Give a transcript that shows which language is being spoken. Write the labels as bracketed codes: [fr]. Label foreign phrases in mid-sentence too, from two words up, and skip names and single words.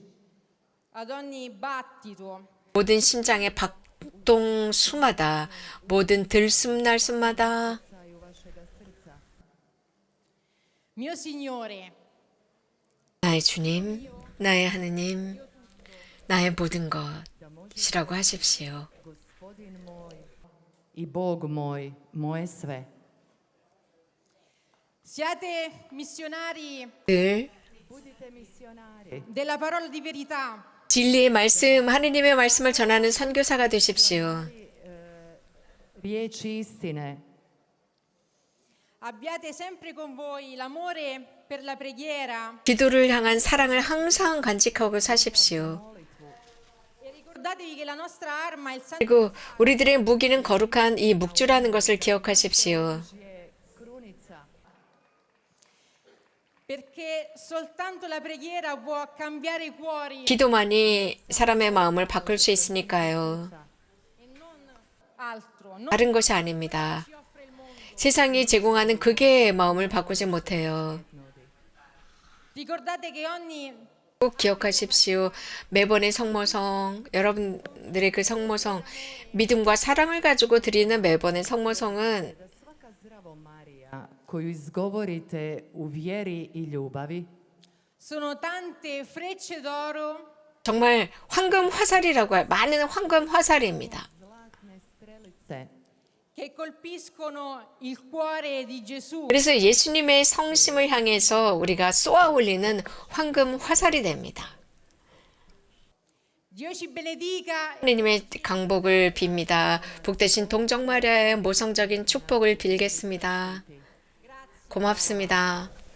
[it] ad ogni battito [ko] 모든 심장의 박동 수마다 모든 들숨날숨마다 [it] mio Signore [ko] 나의 주님, 나의 하느님, 나의 모든 것이라고 하십시오. [hr] Gospodin moj i Bog moj, moje sve. [it] siate missionari [ko] 늘 [hr] Budite misionari [it] della parola di verità [ko] 진리의 말씀, 하느님의 말씀을 전하는 선교사가 되십시오. [hr] riječi istine. [it] abbiate sempre con voi l'amore per la preghiera [ko] 기도를 향한 사랑을 항상 간직하고 사십시오. [it] e ricordatevi che la nostra arma è il sangue [ko] 그리고 우리들의 무기는 거룩한 이 묵주라는 것을 기억하십시오. [hr] Krunica. [it] perché soltanto la preghiera può cambiare i cuori [ko] 기도만이 사람의 마음을 바꿀 수 있으니까요. [it] e non altro non [ko] 다른 것이 아닙니다. [it] ci offre il mondo [ko] 세상이 제공하는 그게 마음을 바꾸지 못해요. [it] ricordate che ogni [ko] 꼭 기억하십시오. 매번의 성모성, 여러분들의 그 성모성, 믿음과 사랑을 가지고 드리는 매번의 성모성은 [hr] Da svaka zdravo Marija koju izgovorite u vjeri i ljubavi [it] sono tante frecce d'oro [ko] 정말 황금 화살이라고 해요. 많은 황금 화살입니다. [hr] zlatne strelice [it] che colpiscono il cuore di Gesù [ko] 그래서 예수님의 성심을 향해서 우리가 쏘아 올리는 황금 화살이 됩니다. [it] Dio ci benedica [ko] 하느님의 강복을 빕니다. 복되신 동정마리아의 모성적인 축복을 빌겠습니다. 고맙습니다.